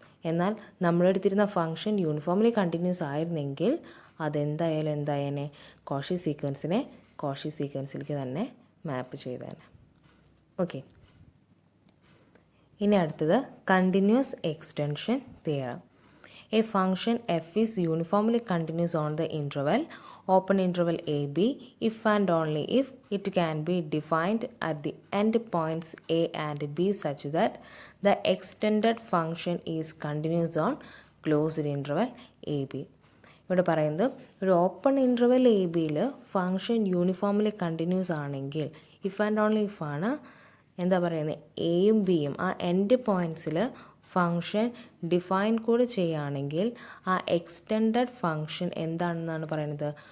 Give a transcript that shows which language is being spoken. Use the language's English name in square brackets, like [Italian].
[Malayalam] എന്നാൽ നമ്മളെടുത്തിരുന്ന function uniformly continuous ആയിരുന്നെങ്കിൽ അതെന്തായാലും എന്തായേനെ? Cauchy സീക്വൻസിലേക്ക് തന്നെ മാപ്പ് ചെയ്തേനെ. ഓക്കെ, ഇനി അടുത്തത് continuous extension theorem. [English] A function f is uniformly continuous on the interval open interval ab if and only if it can be defined at the end points a and b such that the extended function is continuous on closed interval ab. [Malayalam] ഇവിടെ പറയുന്നത് ഒരു open interval A ബിയിൽ function uniformly continuous ആണെങ്കിൽ, if and only if ആണ് എന്താ പറയുന്നത്, എയും ബിയും ആ എൻഡ് പോയിൻറ്റ്സിൽ ഫംഗ്ഷൻ ഡിഫൈൻ കൂടെ ചെയ്യുകയാണെങ്കിൽ ആ എക്സ്റ്റെൻഡഡ് ഫംഗ്ഷൻ എന്താണെന്നാണ് പറയുന്നത്?